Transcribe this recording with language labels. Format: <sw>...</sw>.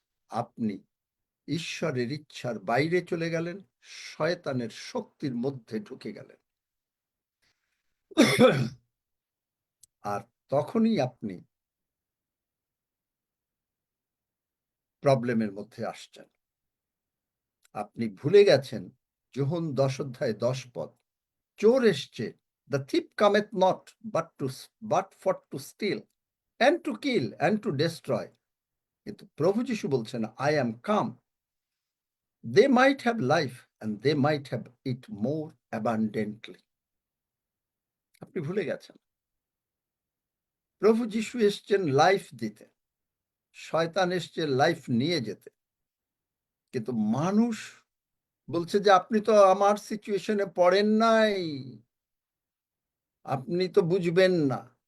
<bn>আপনি ঈশ্বরের ইচ্ছার বাইরে চলে গেলেন, শয়তানের শক্তির মধ্যে ঢুকে গেলেন। আর তখনই আপনি প্রবলেমের মধ্যে আসছেন। আপনি ভুলে গেছেন যোহন 10:10 চোর এসছে,</bn> <en>the thief cometh not but for to steal and to kill and to destroy।</en> <bn>কিন্তু প্রভু যিশু বলছেন</bn> <en>I am come they might have life and they might have it more abundantly।</en> <bn>আপনি ভুলে গেছেন প্রভু যিশু এসছেন লাইফ দিতে, শয়তান এসছে লাইফ নিয়ে যেতে। কিন্তু মানুষ বলছে যে আপনি তো আমার সিচুয়েশনে পড়েন নাই, আপনি তো বুঝবেন না।</bn>